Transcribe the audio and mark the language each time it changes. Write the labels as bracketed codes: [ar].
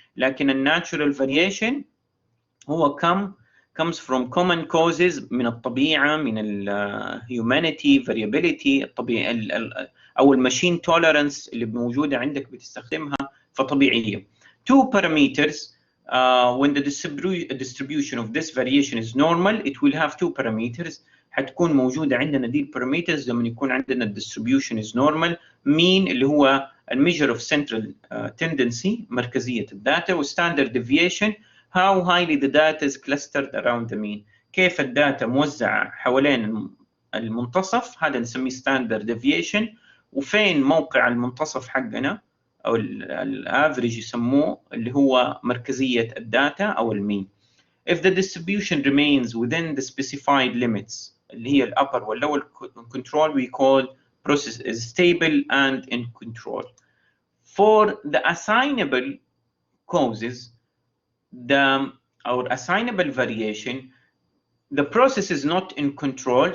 [ar] لكن الناتشورال variation هو [en] comes from common causes [ar] من الطبيعة، من ال humanity variability الطبيعي أو الماشين tolerance اللي موجودة عندك بتستخدمها فطبيعية. [en] Two parameters. When the distribution of this variation is normal, it will have two parameters. [ar] حتكون موجودة عندنا دي parameters لما يكون عندنا [en] distribution is normal. mean [ar] اللي هو [en] measure of central tendency [ar] مركزية الداتا، [en] و standard deviation how highly the data is clustered around the mean. [ar] كيف الداتا موزعة حوالين المنتصف، هذا نسميه standard deviation. وفين موقع المنتصف حقنا أو الافريج يسموه اللي هو مركزية الداتا أو المين. [en] If the distribution remains within the specified limits [ar] اللي هي الupper والlower control, [en] we call process is stable and in control. For the assignable causes, our assignable variation, the process is not in control.